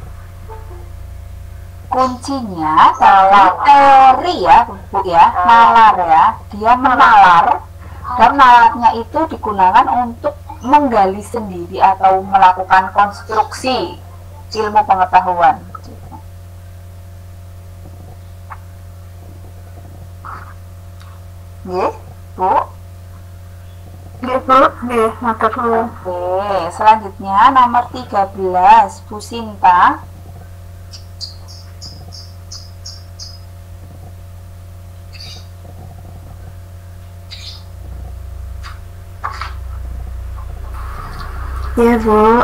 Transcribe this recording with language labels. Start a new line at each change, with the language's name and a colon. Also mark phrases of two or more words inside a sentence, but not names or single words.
Indonesian: Kuncinya dalam teori ya, Bu ya, nalar ya. Dia menalar dan nalarnya itu digunakan untuk menggali sendiri atau melakukan konstruksi ilmu pengetahuan.
Javanese: Nggih, Bu. Nggih, Bu. Nggih, matur nuwun.
Indonesian: Oke, selanjutnya nomor 13, Bu Sinta. Iya, Bu.